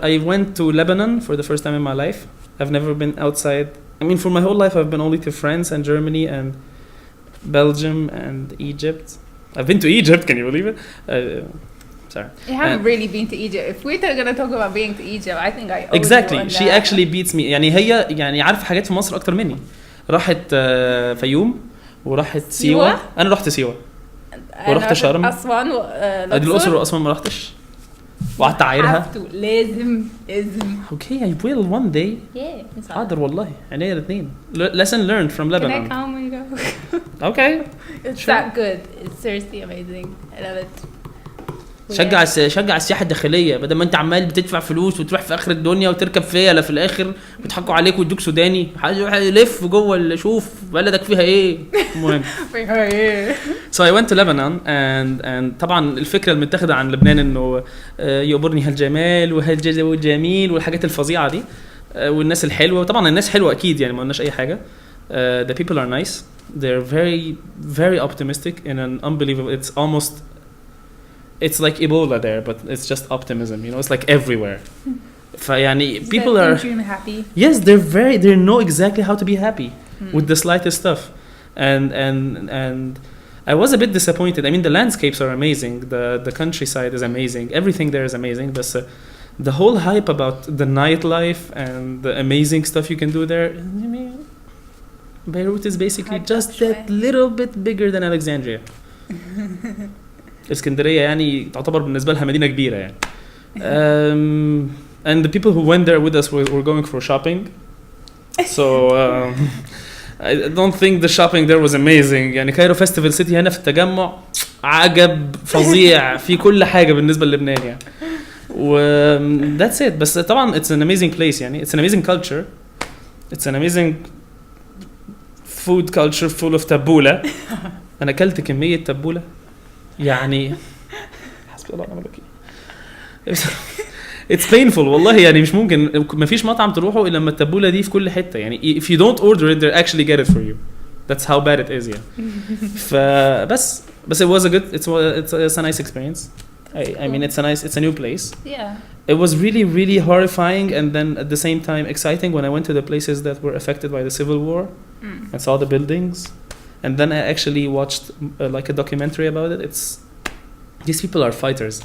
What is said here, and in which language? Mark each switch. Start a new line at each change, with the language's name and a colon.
English: I went to Lebanon for the first time in my life. I've never been outside. I mean, for my whole life I've been only to France and Germany and Belgium and Egypt. I've been to Egypt. Can you believe it? Sorry. You haven't really been to Egypt. If we're going to talk about being to Egypt, I think I owe exactly. You on She that. actually beats me.
Arabic: يعني عارفة حاجات في مصر أكتر مني. راحت فيوم وراحت سيوة. أنا رحت سيوة ورحت شرم. أسوان الأقصر وأسوان ما رحتش. وقعدت أعايرها. لازم.
English: Okay, I will one day. Yeah.
Arabic: حاضر والله. عينيا الاثنين.
English: Lesson learned from Lebanon. Can I come when you go? Okay. It's that good. It's seriously amazing. I love it.
Arabic: شجع السياحه الداخليه بدل ما انت عمال بتدفع فلوس وتروح في اخر الدنيا وتركب فيلا في الاخر بيضحكوا عليك ويدوك سوداني يلف جوه شوف بلدك فيها ايه المهم.
English: So I went to Lebanon and
Arabic: طبعا الفكره المتاخده عن لبنان انه يقبرني هالجمال وهالجو الجميل والحاجات الفظيعه دي والناس الحلوه. طبعا الناس حلوه اكيد يعني ما قلناش اي حاجه.
English: The people are nice. They're very very optimistic in an unbelievable. It's like Ebola there, but it's just optimism. You know, it's like everywhere. فيعني people are happy. Yes, they know exactly how to be happy with the slightest stuff. And I was a bit disappointed. I mean, the landscapes are amazing. The countryside is amazing. Everything there is amazing. But the whole hype about the nightlife and the amazing stuff you can do there. I mean, Beirut is basically just that little bit bigger than Alexandria.
Arabic: اسكندرية يعني تعتبر بالنسبة لها مدينة كبيرة يعني.
English: And the people who went there with us were going for shopping. So I don't think the shopping there was amazing.
Arabic: يعني كايرو فيستيفال سيتي هنا في التجمع عجب فظيع في كل حاجة بالنسبة للبنان يعني.
English: That's it.
Arabic: بس طبعا
English: it's an amazing place يعني. It's an amazing culture. It's an amazing food culture full of tabbouleh.
Arabic: أنا أكلت كمية تبولة يعني حسبي الله ونعم الوكيل.
English: It's painful
Arabic: والله يعني مش ممكن ما فيش مطعم تروحه إلا لما التبولة دي في كل حتة يعني
English: if you don't order it they actually get it for you. That's how bad it is yeah. فبس it was a good it's a nice experience. I mean it's a new place. Yeah. It was really really horrifying and then at the same time exciting when I went to the places that were affected by the civil war and saw the buildings. And then I actually watched like a documentary about it. These people are fighters.